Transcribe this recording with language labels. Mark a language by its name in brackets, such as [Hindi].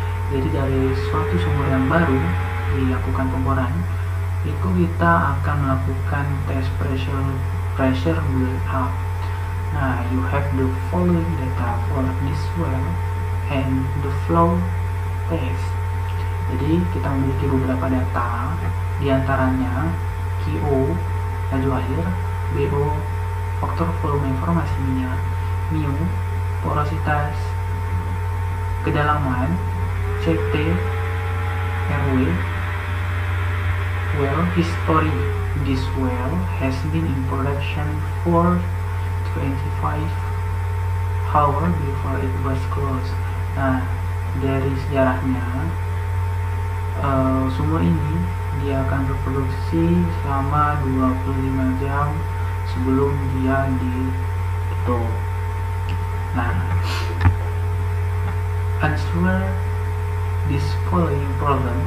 [Indonesian] Jadi dari suatu sumur yang baru dilakukan pemboran, itu kita akan melakukan tes pressure build-up. [English] Nah, you have the following data for this well and the flow test. [Indonesian] Jadi kita memiliki beberapa data, diantaranya QO laju air, BO faktor volume informasi minyak, mu porositas kedalaman, CT RW. [English] Well history, this well has been in production for 25 hours before it was closed. [Indonesian] Nah, dari sejarahnya sumur ini dia akan berproduksi selama 25 jam sebelum dia ditutup. [English] Nah, answer this following problem.